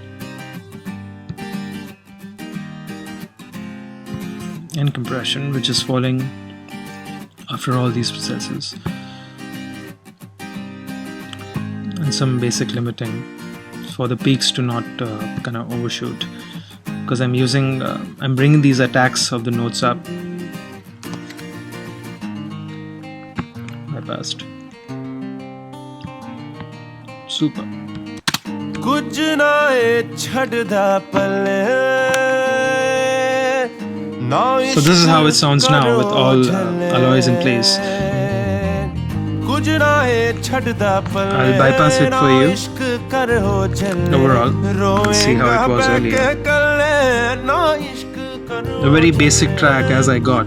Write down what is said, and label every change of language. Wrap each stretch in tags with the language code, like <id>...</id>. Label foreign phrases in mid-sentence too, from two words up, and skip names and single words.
<en>And compression, which is falling after all these processes, and some basic limiting for the peaks to not kind of overshoot, because I'm bringing these attacks of the notes up. Bypassed. Super.</en> <pa>ਕੁਝ ਨਾ ਛੱਡਦਾ ਪੱਲੇ</pa> <en>So this is how it sounds now with all alloys in place. I'll bypass it for you. Overall, let's see how it was earlier. A very basic track as I got.</en>